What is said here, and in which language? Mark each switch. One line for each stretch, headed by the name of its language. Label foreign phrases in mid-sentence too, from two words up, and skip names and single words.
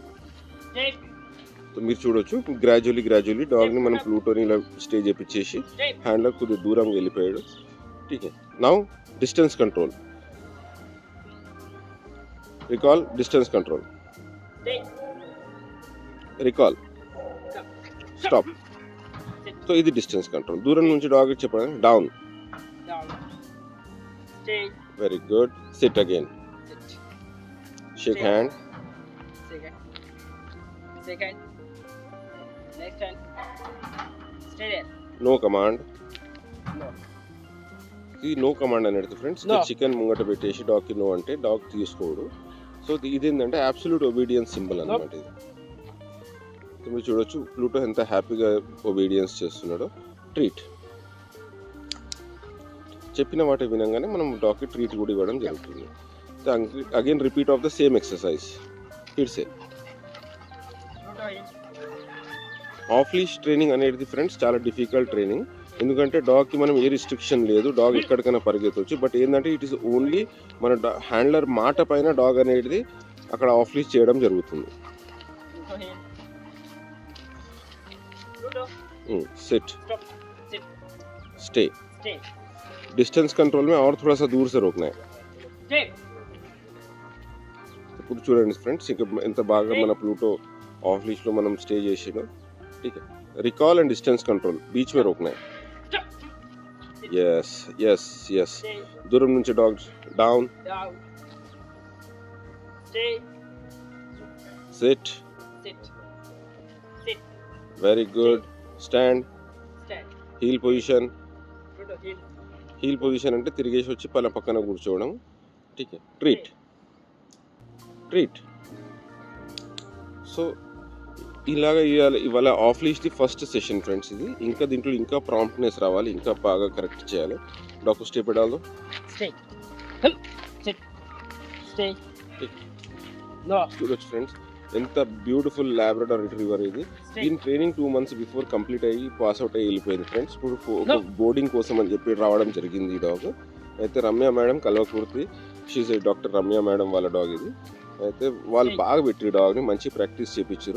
Telugu: సో మీరు చూడొచ్చు, గ్రాడ్యువల్లీ డాగ్ని మనం ప్లూటోని ఇలా స్టే చేపించేసి హ్యాండ్లర్ కొద్దిగా దూరంగా వెళ్ళిపోయాడు.
English: ఠీకే, Now distance control. Recall, distance control, recall, stop.
Telugu: సో ఇది
English: distance control.
Telugu: దూరం నుంచి డాగ్ చెప్పండి,
English: Down, very good. Sit again, shake hand, second, next hand, stay there. No command.
Telugu: ఈ
English: no command
Telugu: అనేది ఫ్రెండ్స్, చికెన్ ముంగట పెట్టేసి డాగ్కి నో అంటే డాగ్ తీసుకోడు. సో ఇది ఏంటంటే
English: absolute obedience symbol
Telugu: అన్నమాట ఇది. మీరు చూడొచ్చు, ప్లూటో ఎంత హ్యాపీగా ఒబీడియన్స్ చేస్తున్నాడో. ట్రీట్, చెప్పిన మాట వినంగానే మనం డాగ్కి ట్రీట్ కూడా ఇవ్వడం జరుగుతుంది.
English: Again repeat of the same exercise. Here say off leash training
Telugu: అనేది ఫ్రెండ్స్ చాలా
English: difficult training.
Telugu: ఎందుకంటే డాగ్కి మనం ఏ రిస్ట్రిక్షన్ లేదు, డాగ్ ఎక్కడికైనా పరిగెత్తవచ్చు. బట్ ఏంటంటే
English: it is only
Telugu: మన హ్యాండ్లర్ మాట పైన డాగ్ అనేది అక్కడ
English: off leash
Telugu: చేయడం జరుగుతుంది.
English: Sit, stay. distance control
Hindi: में और थोड़ा सा दूर से रोकना है.
Telugu: ఇప్పుడు చూడండి ఫ్రెండ్స్, ఇక ఎంత బాగా మన ప్లూటో
English: off leash
Telugu: లో మనం స్టే చేసినాం.
Hindi: ठीक है,
English: recall and distance control
Hindi: बीच में रोकना है.
English: Yes yes yes, दूर నుంచి dog down, sit, very good.
Telugu: స్టాండ్,
English: Heel position. Heel position
Telugu: అంటే తిరిగేసి వచ్చి పక్కన కూర్చోవడం.
Hindi: ठीक है,
English: Treat, treat.
Telugu: సో ఇలాగా ఇవాళ ఆఫ్ లీష్ది
English: first session
Telugu: ఫ్రెండ్స్ ఇది. ఇంకా దీంట్లో ఇంకా ప్రాంప్ట్నెస్ రావాలి, ఇంకా బాగా కరెక్ట్ చేయాలి. డాక్టర్ స్టే పెడాలో
English: Stay. Come. Sit. Stay. No.
Telugu: చూడొచ్చు ఫ్రెండ్స్ ఎంత
English: beautiful Labrador retriever
Telugu: ఇది. Stay. దీని ట్రైనింగ్
English: 2 months before complete
Telugu: అయ్యి
English: pass out
Telugu: అయ్యి వెళ్ళిపోయింది ఫ్రెండ్స్. ఇప్పుడు ఒక బోర్డింగ్ కోసం అని చెప్పి రావడం జరిగింది ఈ డాగ్. అయితే రమ్య మేడం కల్వకుర్తి,
English: she's doctor
Telugu: రమ్య మేడం వాళ్ళ డాగ్ ఇది. అయితే వాళ్ళు బాగా పెట్టి డాగ్ని మంచి ప్రాక్టీస్ చేయించారు.